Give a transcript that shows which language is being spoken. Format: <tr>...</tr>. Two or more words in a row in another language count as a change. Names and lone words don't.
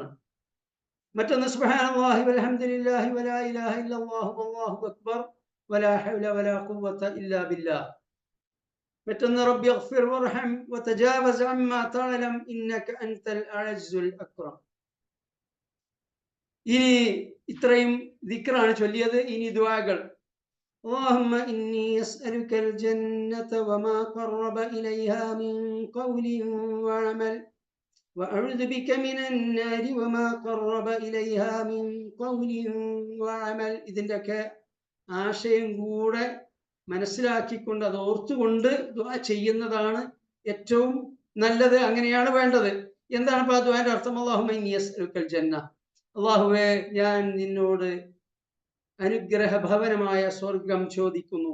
<ar>മറ്റൊന്ന്, سبحان الله والحمد لله ولا إله إلا الله والله أكبر ولا حول ولا قوة إلا بالله. മറ്റൊന്ന്, رب اغفر وارحم وتجاوز عما تعلم إنك أنت الأعز الأكرم.</ar> <ml>ഇനി ഇത്രയും ദിക്റാണ് ചൊല്ലിയത്. ഇനി ദുആകൾ.</ml> <ar>اللهم إني أسألك الجنة وما قرب إليها من قول وعمل وأعوذ بك من النار وما قرب إليها من قول وعمل.</ar> <ml>ഇതിൻ്റെയൊക്കെ ആശയം കൂടെ മനസ്സിലാക്കിക്കൊണ്ട് അത് ഓർത്തുകൊണ്ട് ദുആ ചെയ്യുന്നതാണ് ഏറ്റവും നല്ലത്. അങ്ങനെയാണ് വേണ്ടത്. എന്താണ് ഇപ്പൊ ആ ദുആന്റെ അർത്ഥം?</ml> <ar>اللهم إني أسألك الجنة,</ar> <ml>അല്ലാഹുവേ ഞാൻ നിന്നോട് അനുഗ്രഹ ഭവനമായ സ്വർഗം ചോദിക്കുന്നു.</ml>